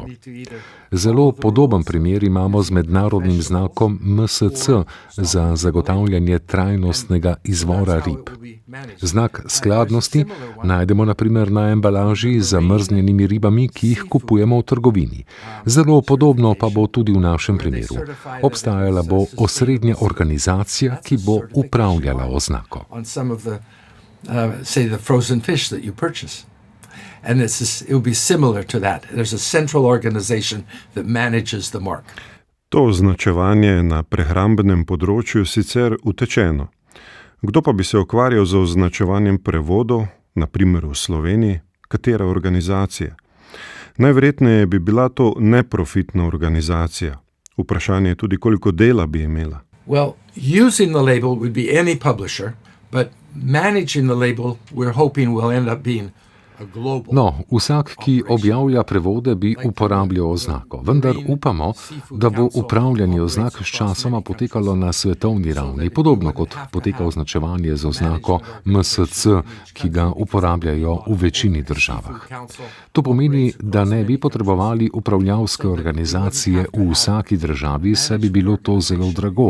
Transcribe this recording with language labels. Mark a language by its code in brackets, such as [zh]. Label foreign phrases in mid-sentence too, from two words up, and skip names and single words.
[sl] Zelo podoben primer imamo z mednarodnim znakom MSC za zagotavljanje trajnostnega izvora rib. Znak skladnosti najdemo na primer na embalaži z zamrznjenimi ribami, ki jih kupujemo v trgovini. Zelo podobno pa bo tudi v našem primeru. Obstajala bo osrednja organizacija, ki bo upravljala oznako. [en] And it will be similar to that. There's a central organization that manages the mark. [sl] To označevanje je na prehrambenem področju sicer utečeno. Kdo pa bi se ukvarjal z označevanjem prevodov, na primer v Sloveniji, katera organizacija? Najverjetneje bi bila to neprofitna organizacija. Vprašanje je tudi, koliko dela bi imela. [en] Well, using the label would be any publisher, but managing the label we're hoping will end up being [sl] No, vsak, ki objavlja prevode, bi uporabljal oznako, vendar upamo, da bo upravljanje oznak s časoma potekalo na svetovni ravni, podobno kot poteka označevanje z oznako MSC, ki ga uporabljajo v večini državah. To pomeni, da ne bi potrebovali upravljavske organizacije v vsaki državi, saj bi bilo to zelo drago.